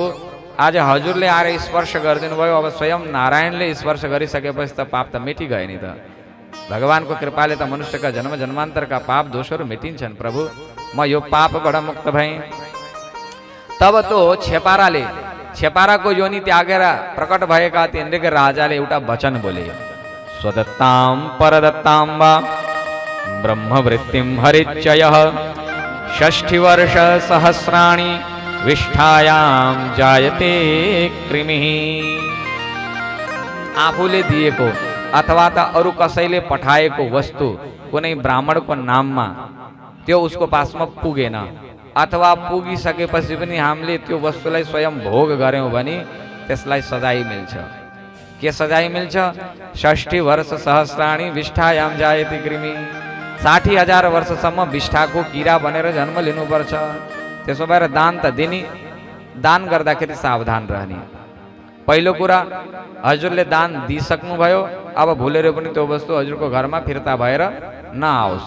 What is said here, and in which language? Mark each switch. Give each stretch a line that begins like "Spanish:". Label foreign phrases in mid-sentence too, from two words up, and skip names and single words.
Nepali: आज हजुरले आएर स्पर्श गरिदिनु भयो, अब स्वयं नारायणले स्पर्श गरिसकेपछि त पाप त मेटी गए नि त। भगवानको कृपाले त मनुष्यका जन्म जन्मान्तरका पाप दोषहरू मेटिन्छन् प्रभु। म यो पापबाट मुक्त भएँ।
Hindi: तब तो
Nepali: छेपाराको योनि त्यागेर प्रकट भएका ती नृग राजाले एउटा वचन बोले,
Sanskrit: स्वदत्तां परदत्तां वा ब्रह्मवृत्तिं हरिच्ययः 60 वर्ष सहस्राणि विष्ठायां जायते कृमिः।
Nepali: आफूले दिएको अथवा त अरू कसैले पठाएको वस्तु कुनै ब्राह्मणको नाममा त्यो उसको पासमा पुगेन, अथवा पुगिसकेपछि पनि हामीले त्यो वस्तुलाई स्वयं भोग गर्यौं भने त्यसलाई सजाय मिल्छ। के सजाय मिल्छ?
Sanskrit: 60 वर्ष सहस्राणि विष्ठायाम जायते कृमि।
Nepali: 60,000 वर्षसम्म विष्ठाको किरा बनेर जन्म लिनुपर्छ। त्यसो भएर दान त दिने, दान गर्दाखेरि सावधान रहने। पहिलो कुरा हजुरले दान दिइसक्नुभयो, अब भुलेर पनि त्यो वस्तु हजुरको घरमा फिर्ता भएर नआओस्।